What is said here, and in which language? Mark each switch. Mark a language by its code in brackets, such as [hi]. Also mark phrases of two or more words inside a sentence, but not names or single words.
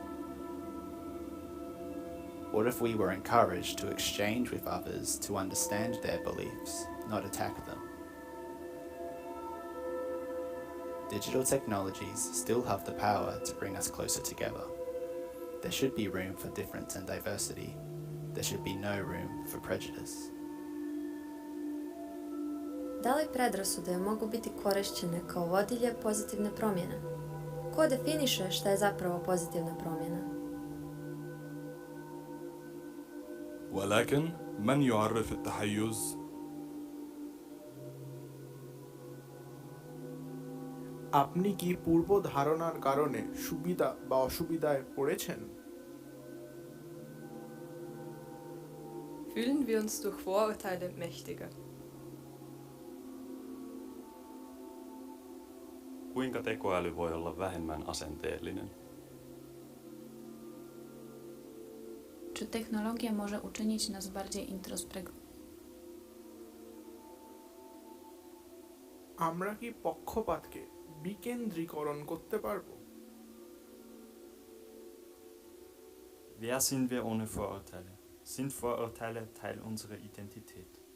[en] What if we were encouraged to exchange with others to understand their beliefs, not attack them? Digital technologies still have the power to bring us closer together. There should be room for difference and diversity. There should be no room for prejudice. [bs] Da li predrasude mogu biti korišćene kao vodilje pozitivne promjene? Ko definiše šta je zapravo pozitivna promjena? [ar] ولكن من يعرف التحيز؟ [bn] আপনি কি পূর্ব ধারণার কারণে সুবিধা বা অসুবিধায় পড়েছেন? [de] Fühlen wir uns durch Vorurteile mächtiger? [fi] Kuinka tekoäly voi olla vähemmän asenteellinen? [pl] Czy technologia może uczynić nas bardziej introspektywnymi? [bn] আমরা কি পক্ষপাতকে বিকেন্দ্রীকরণ করতে পারবো? [de] Wer sind wir ohne Vorurteile? Sind Vorurteile Teil unserer Identität?